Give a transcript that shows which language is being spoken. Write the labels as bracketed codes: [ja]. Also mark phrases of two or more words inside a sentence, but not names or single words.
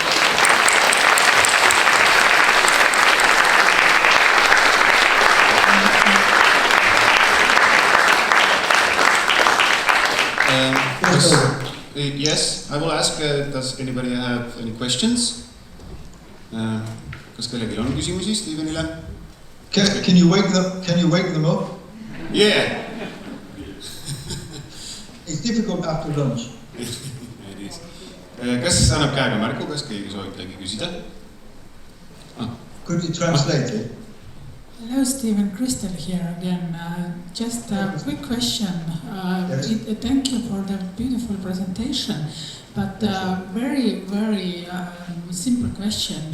[en] Yes, I will ask, does anybody have any questions? [et] Kas kellelgi on küsimusi Stevenile? [en] Can you wake them up? Yeah. It's difficult after lunch. [et] Kas annab käega märku, kas keegi soovib midagi küsida? [en] Could you translate it? Hello, Stephen. Crystal here again. Just a quick question. Yes. Thank you for the beautiful presentation, but very, very simple question.